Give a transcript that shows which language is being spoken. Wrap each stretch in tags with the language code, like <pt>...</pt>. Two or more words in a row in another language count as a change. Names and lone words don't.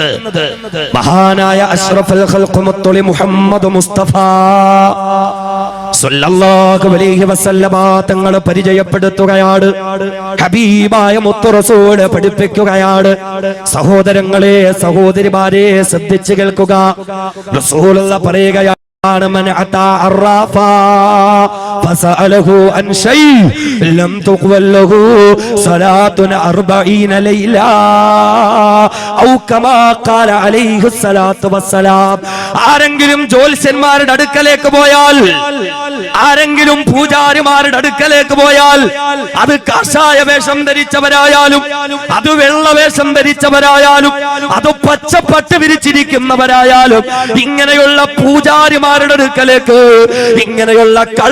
<ml>മഹാനായ</ml> <ar>أشرف الخلق</ar> <ml>മുത്തലി മുഹമ്മദ് മുസ്തഫ</ml> <ar>صلى الله عليه وسلم</ar> <ml>തങ്ങൾ പരിചയപ്പെടുത്തുകയാണ്, ഹബീബായ മുത്തു റസൂൽ പഠിപ്പിക്കുകയാണ്. സഹോദരങ്ങളെ, സഹോദരിമാരെ, ശ്രദ്ധിച്ചു കേൾക്കുക. റസൂലുള്ളാഹി പറയുകയാണ്,</ml> <ar>من أتى عرافا فسأله عن شيء لم تقبل له صلاة 40 ليلة أو كما قال عليه الصلاة والسلام.</ar> <ml>ആരെങ്കിലും ജ്യോത്സ്യന്മാരുടെ അടുക്കലേക്ക് പോയാൽ, ആരെങ്കിലും പൂജാരിമാരുടെ അടുക്കലേക്ക് പോയാൽ, അത് കാഷായ വേഷം ധരിച്ചവരായാലും അത് വെള്ള വേഷം ധരിച്ചവരായാലും അത് പച്ചപ്പട്ട് വിരിച്ചിരിക്കുന്നവരായാലും ഇങ്ങനെയുള്ള പൂജാരിമാരുടെ അടുക്കലേക്ക്, ഇങ്ങനെയുള്ള കള്ള</ml>